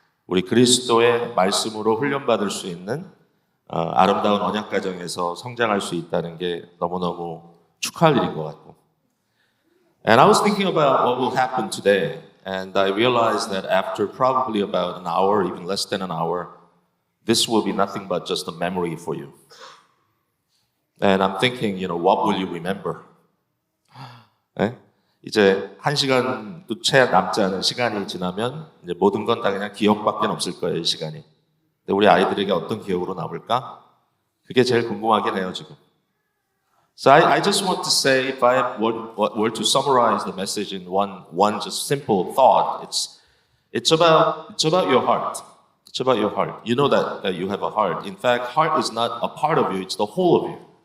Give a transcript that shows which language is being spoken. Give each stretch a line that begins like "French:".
Korean: 우리 그리스도의 말씀으로 훈련받을 수 있는 아름다운 언약 가정에서 성장할 수 있다는 게 너무너무 축하할 일인 것 같고.
English: And I was thinking about what will happen today, and I realized that after probably about an hour, even less than an hour, this will be nothing but just a memory for you. And I'm thinking, what will you remember?
Korean: 네? 이제 1시간도 채 남지 않은 시간이 지나면 이제 모든 건 다 그냥 기억밖에 없을 거예요, 이 시간이. 근데 우리 아이들에게 어떤 기억으로 남을까? 그게 제일 궁금하긴 해요, 지금.
English: So I just want to say, if I were to summarize the message in one just simple thought, it's about your heart. It's about your heart. You know that you have a heart. In fact, heart is not a part of you, it's the whole of you.